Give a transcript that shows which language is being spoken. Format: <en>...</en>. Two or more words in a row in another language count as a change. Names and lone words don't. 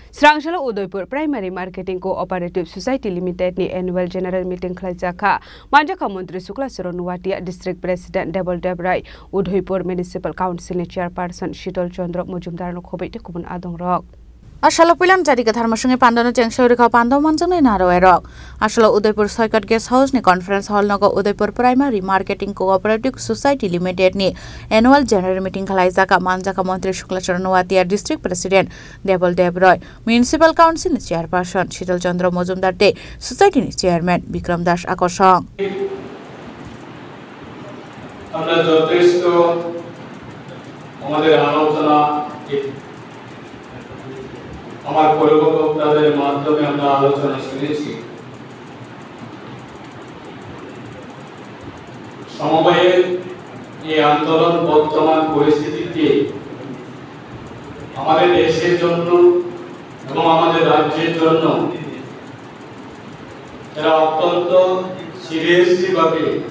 <trp>Srangshala Udaipur Primary Marketing Cooperative Society Limited ni</trp> <en>annual general meeting</en> <trp>khlaijaka Manjaka Mantri Shukla Charan Watia District President Devil Debrai Udaipur Municipal Council ni Chairperson Shitol Chandra Mujumdar no khobei kubun adong rok Asalo pilam jadi ke dharma sungai pandana cengsa urika pandau manjang naro erok. Asalo Udaipur Soikat Guest House ni Conference Hall naga Udaipur Primary Marketing Cooperative Society Limited ni</trp> <en>annual general meeting</en> <trp>khlaijaka Manjaka Mantri Shukla Charan Watia District President Devil Debrai Municipal Council ni Chairperson Shitol Chandra Mujumdar de Society ni Chairman Bikram Das Akosong.</trp> <bn>আমরা যথেষ্ট আমাদের আলোচনা আমার পূর্ববক্তাদের মাধ্যমে আমরা আলোচনা শুনেছি সমবায়ের এই আন্দোলন বর্তমান পরিস্থিতিতে আমাদের দেশের জন্য এবং আমাদের রাজ্যের জন্য এরা অত্যন্ত সিরিয়াসলি ভাবে</bn>